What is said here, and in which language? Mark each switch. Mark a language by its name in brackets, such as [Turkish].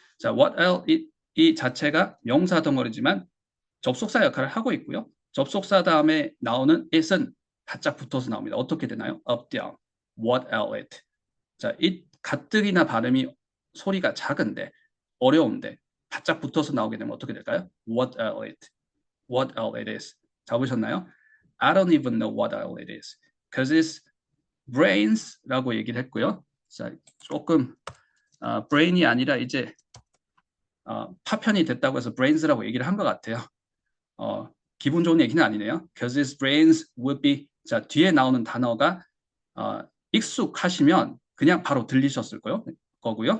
[Korean] 자, what aisle 이 자체가 명사 덩어리지만 접속사 역할을 하고 있고요. 접속사 다음에 나오는 it은 바짝 붙어서 나옵니다. 어떻게 되나요? [English] up, down, what aisle it. [Korean] 자, 이 가뜩이나 발음이 소리가 작은데 어려운데 바짝 붙어서 나오게 되면 어떻게 될까요? [English] What are it? What are it is? [Korean] 잡으셨나요? [English] I don't even know what are it is. Because it's brains [Korean] 라고 얘기를 했고요. 자, 조금 brain이 아니라 이제 파편이 됐다고 해서 brains라고 얘기를 한 것 같아요. 기분 좋은 얘기는 아니네요. [English] Because its brains would be [Korean] 자, 뒤에 나오는 단어가 익숙하시면 그냥 바로 들리셨을 거고요.